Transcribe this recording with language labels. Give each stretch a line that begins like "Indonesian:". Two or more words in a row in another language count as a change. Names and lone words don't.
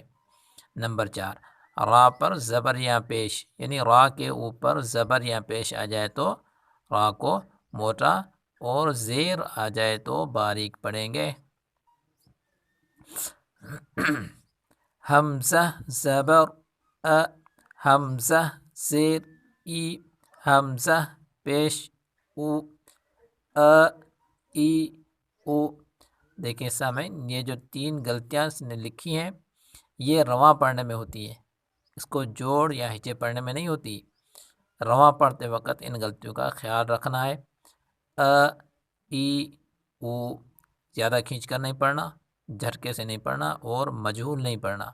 Urdu: نمبر 4، را پر زبر یا پیش یعنی را کے اوپر زبر یا پیش آ جائے تو را کو موٹا، اور زیر آ جائے تو باریک پڑھیں گے۔ حمزہ زبر ا، حمزہ زیر ای، حمزہ پیش او، ای او۔ دیکھیں سامعین، یہ جو 3 غلطیاں اس نے لکھی ہیں یہ رواں پڑھنے میں ہوتی ہے، اس کو جوڑ یا ہچے پڑھنے میں نہیں ہوتی۔ رواں پڑھتے وقت ان غلطیوں کا خیال رکھنا ہے۔ ای او زیادہ کھینچ کر نہیں پڑھنا، جھٹکے سے نہیں پڑھنا، اور مجہول نہیں پڑھنا۔